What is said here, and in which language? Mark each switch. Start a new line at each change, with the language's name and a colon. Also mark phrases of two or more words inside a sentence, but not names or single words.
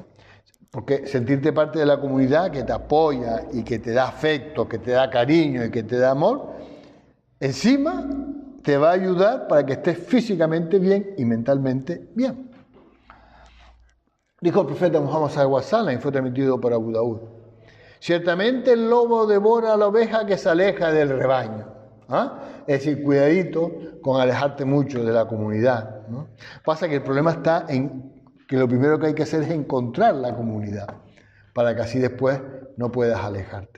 Spanish: Porque sentirte parte de la comunidad que te apoya y que te da afecto, que te da cariño y que te da amor, encima te va a ayudar para que estés físicamente bien y mentalmente bien. Dijo el profeta Muhammad
Arabic: صلى الله عليه وسلم
Spanish: y fue transmitido por Abu Daud. Ciertamente el lobo devora a la oveja que se aleja del rebaño. Es decir, cuidadito con alejarte mucho de la comunidad, ¿no? Pasa que el problema está en que lo primero que hay que hacer es encontrar la comunidad, para que así después no puedas alejarte.